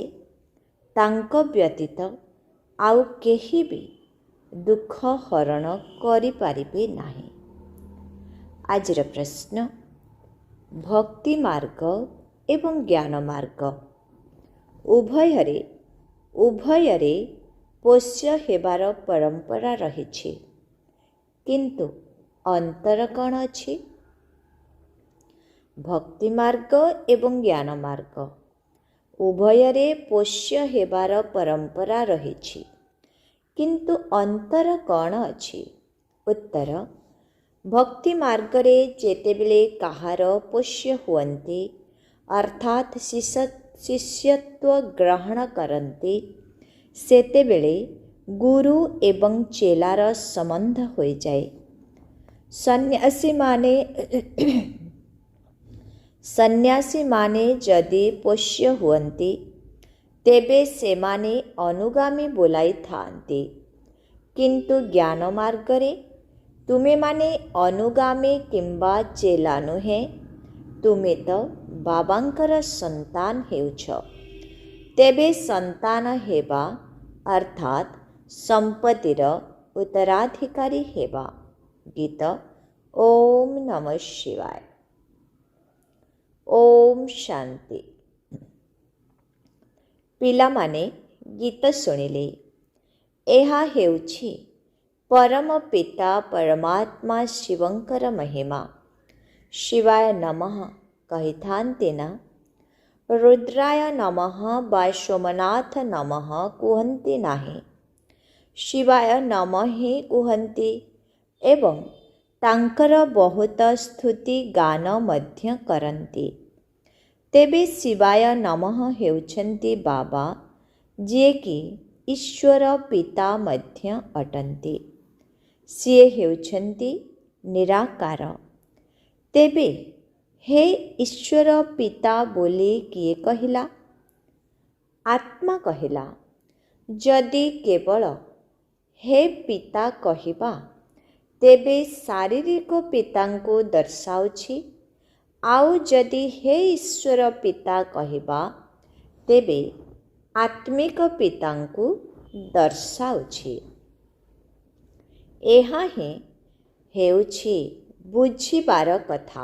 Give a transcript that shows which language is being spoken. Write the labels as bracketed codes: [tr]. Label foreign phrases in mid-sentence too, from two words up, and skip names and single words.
[or] ତାଙ୍କ ବ୍ୟତୀତ ଆଉ କେହି ବି ଦୁଃଖ ହରଣ କରିପାରିବେ ନାହିଁ। ଆଜିର ପ୍ରଶ୍ନ ଭକ୍ତି ମାର୍ଗ ଏବଂ ଜ୍ଞାନ ମାର୍ଗ ଉଭୟରେ ପୋଷ୍ୟ ହେବାର ପରମ୍ପରା ରହିଛି, କିନ୍ତୁ ଅନ୍ତର କଣ ଅଛି? ଭକ୍ତି ମାର୍ଗ ଏବଂ ଜ୍ଞାନ ମାର୍ଗ ଉଭୟରେ ପୋଷ୍ୟ ହେବାର ପରମ୍ପରା ରହିଛି, କିନ୍ତୁ ଅନ୍ତର କଣ ଅଛି? ଉତ୍ତର ଭକ୍ତି ମାର୍ଗରେ ଯେତେବେଳେ କାହାର ପୋଷ୍ୟ ହୁଅନ୍ତି ଅର୍ଥାତ୍ ଶିଷ୍ୟତ୍ୱ ଗ୍ରହଣ କରନ୍ତି, ସେତେବେଳେ ଗୁରୁ ଏବଂ ଚେଲାର ସମ୍ବନ୍ଧ ହୋଇ ଯାଏ। ସନ୍ନ୍ୟାସୀ ମାନେ ଯଦି ପୋଷ୍ୟ ହୁଅନ୍ତି ତେବେ ସେମାନେ ଅନୁଗାମୀ ବୋଲାଇ ଥାନ୍ତି, କିନ୍ତୁ ଜ୍ଞାନ ମାର୍ଗରେ ତୁମେ ମାନେ ଅନୁଗାମୀ କିମ୍ବା ଚେଲା ନୁହଁ, ତୁମେ ତ ବାବାଙ୍କର ସନ୍ତାନ ହେଉଛ। ତେବେ ସନ୍ତାନ ହେବା ଅର୍ଥାତ୍ ସମ୍ପତ୍ତିର ଉତ୍ତରାଧିକାରୀ ହେବା। [sa] गीत ओम नमः शिवाय। ओम शांति। [or] ପିଲାମାନେ ଗୀତ ଶୁଣିଲେ। ଏହା ହେଉଛି ପରମ ପିତା ପରମାତ୍ମା ଶିବଙ୍କର ମହିମା। [sa] शिवाय नमः [or] କହିଥାନ୍ତି ନା, [sa] रुद्राय नमः [or] बा [sa] सोमनाथ नमः [or] କୁହନ୍ତି ନାହିଁ, [sa] शिवाय नमः [or] ହିଁ କୁହନ୍ତି ଏବଂ ତାଙ୍କର ବହୁତ ସ୍ତୁତି ଗାନ ମଧ୍ୟ କରନ୍ତି। तेबे [sa] शिवाय नमः [or] ହେଉଛନ୍ତି ବାବା, ଯେ କି ଈଶ୍ୱର ପିତା ମଧ୍ୟ ଅଟନ୍ତି। ସିଏ ହେଉଛନ୍ତି ନିରାକାର। ତେବେ ହେ ଈଶ୍ୱର ପିତା ବୋଲି କିଏ କହିଲା? ଆତ୍ମା କହିଲା। ଯଦି କେବଳ ହେ ପିତା କହିବା ତେବେ ଶାରୀରିକ ପିତାଙ୍କୁ ଦର୍ଶାଉଛି, ଆଉ ଯଦି ହେ ଈଶ୍ୱର ପିତା କହିବା ତେବେ ଆତ୍ମିକ ପିତାଙ୍କୁ ଦର୍ଶାଉଛି। ଏହା ହିଁ ହେଉଛି ବୁଝିବାର କଥା।